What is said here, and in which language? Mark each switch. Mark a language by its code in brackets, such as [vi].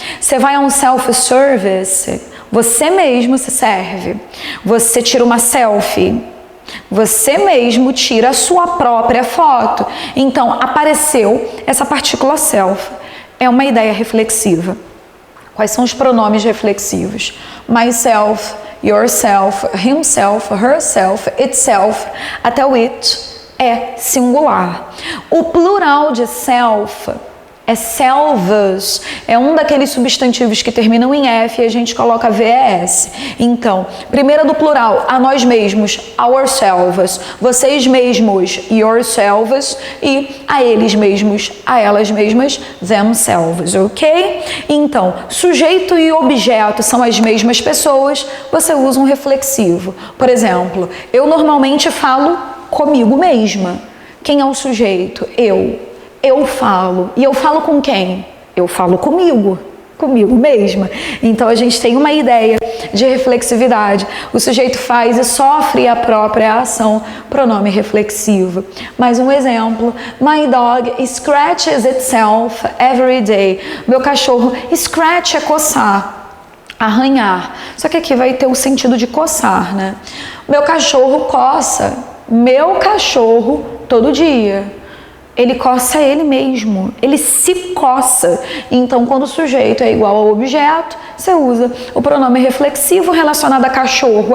[pt] Você vai a um self-service, você mesmo se serve. Você tira uma selfie. Você mesmo tira a sua própria foto. Então, apareceu essa partícula self. É uma ideia reflexiva. Quais são os pronomes reflexivos? Myself, yourself, himself, herself, itself. Até o it é singular. O plural de self é selvas, é um daqueles substantivos que terminam em F e a gente coloca VES. Então, primeira do plural, a nós mesmos, ourselves, vocês mesmos, yourselves, e a eles mesmos, a elas mesmas, themselves, ok? Então, sujeito e objeto são as mesmas pessoas, você usa um reflexivo. Por exemplo, eu normalmente falo comigo mesma. Quem é o sujeito? Eu falo. E eu falo com quem? Eu falo comigo mesma. Então a gente tem uma ideia de reflexividade. O sujeito faz e sofre a própria ação, pronome reflexivo. Mais um exemplo. [en] My dog scratches itself every day. [pt] Meu cachorro, scratch é coçar, arranhar. Só que aqui vai ter o sentido de coçar, né? Meu cachorro coça. Meu cachorro todo dia. Ele coça ele mesmo, ele se coça. Então, quando o sujeito é igual ao objeto, você usa o pronome reflexivo relacionado a cachorro.